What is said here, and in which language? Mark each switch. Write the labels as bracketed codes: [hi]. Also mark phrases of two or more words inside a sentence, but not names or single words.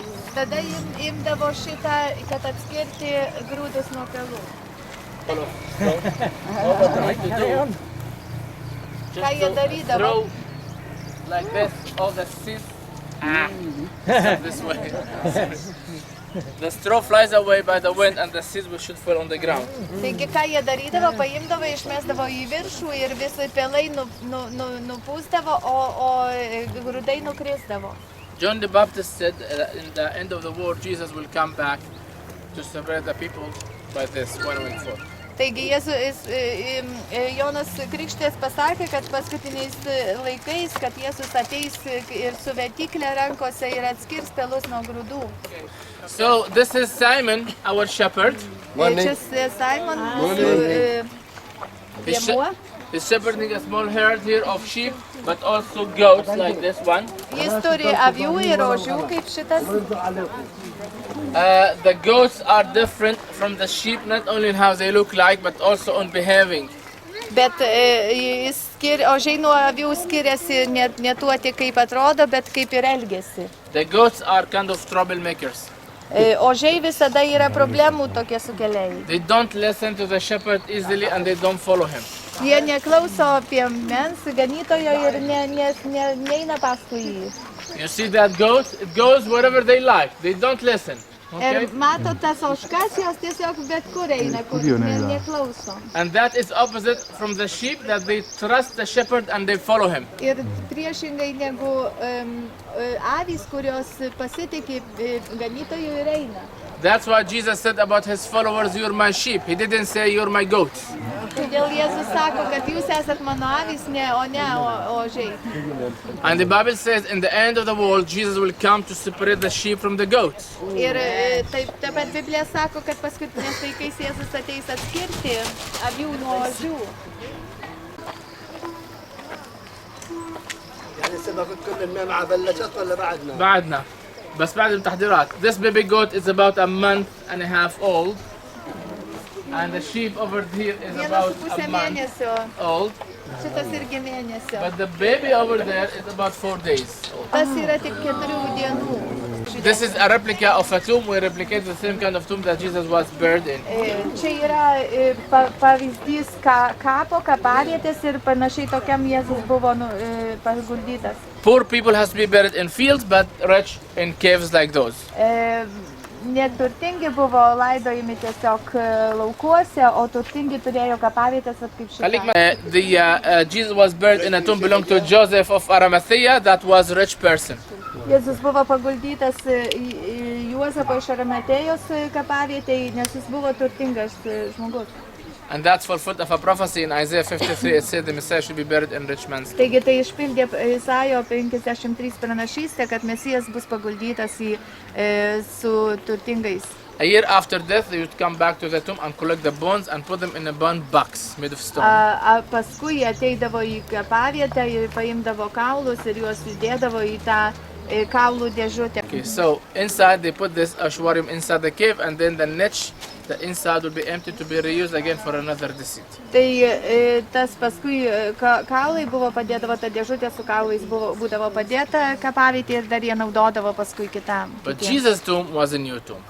[lt] Tada imdavo šitą, kad atskirti grūdus nuo pelų. Ką jie darydavo? [en] Throw like this all the seeds this way. The straw flies away by the wind and the seeds should fall on the ground. [lt] Taigi ką jie darydavo, paimdavo, išmesdavo į viršų ir visai pelai nupūsdavo, o grūdai nukrisdavo. [en] John the Baptist said in the end of the war Jesus will come back to separate the people by this winnowing fork. [lt] Taigi Jonas Krikštytojas pasakė, kad paskutiniais laikais, kad Jėzus ateis ir su vertiklė rankose ir atskirs pelus nuo grūdų. [en] So this is Simon, our shepherd. [lt] Čia Simon, mūsų piemuo. [en] He's shepherding a small herd here of sheep, but also goats like this one. [lt] Jis turi avių ir ožių kaip šitas. [en] The goats are different from the sheep, not only in how they look like, but also on behaving. [lt] Bet ožiai nuo avių skiriasi ne tuo tik kaip atrodo, bet kaip ir elgiasi. [en] The goats are kind of troublemakers. [lt] Ožiai visada yra problemų tokie sukėlėjai. [en] They don't listen to the shepherd easily and they don't follow him. [lt] Jie neklauso piemens ganytojo ir neina paskui jį. [en] You see that goat? It goes wherever they like. They don't listen. Okay? [lt] Ir mato tas ožkas, jos tiesiog bet kur eina, kur neklauso. [en] And that is opposite from the sheep, that they trust the shepherd and they follow him. [lt] Ir priešingai negu avys, kurios pasitikė ganytojų ir eina. [en] That's why Jesus said about his followers, "You're my sheep." He didn't say, "You're my goats." [lt] Todėl Jėzus sako, kad jūs esat mano avys, o ne ožiai. [en] And the Bible says, in the end of the world, Jesus will come to separate the sheep from the goats. [lt] Ir taip pat Biblija sako, kad paskutiniais laikais Jėzus ateis atskirti avių nuo ožių. [ar] بعدنا بس بعد التحضيرات. [en] This baby goat is about a month and a half old, and the sheep over here is about a month old. [lt] Šitas irgi mėnesio. [en] But the baby over there is about 4 days old. [lt] Tas yra tik 4 dienų. [en] This is a replica of a tomb. We replicate the same kind of tomb that Jesus was buried in. [lt] Čia yra pavyzdys kapo, kapavietės ir panašiai tokiam Jėzus buvo paguldytas. [en] Poor people has to be buried in fields, but rich in caves like those. [lt] Neturtingi buvo laidojami tiesiog laukuose, o turtingi turėjo kapavietės kaip šitą. [en] Jesus was buried in a tomb belonging to Joseph of Arimathea, that was a rich person. [lt] Jėzus buvo paguldytas Juozapo iš Arimatėjos kapavietėje, nes jis buvo turtingas žmogus. [en] And that's fulfilled of a prophecy in Isaiah 53. It said the Messiah should be buried in rich man's tomb. [lt] Taigi tai išpildė Izaijo 53 pranašystę, kad Mesijas bus paguldytas su turtingais. [en] A year after death, they would come back to the tomb and collect the bones and put them in a bone box made of stone. [lt] Paskui jie ateidavo į kapavietę, paimdavo kaulus ir juos įdėdavo į tą kaulų dėžutę. [en] Okay, so inside they put this ashwarium inside the cave, and then the niche, the inside will be empty to be reused again for another deceit. [lt] Tai tas paskui kaulai buvo padėdavo, ta dėžutė su kaulais būdavo padėta kapavietėje ir dar jie naudodavo paskui kitam. [en] But Jesus' tomb was a new tomb.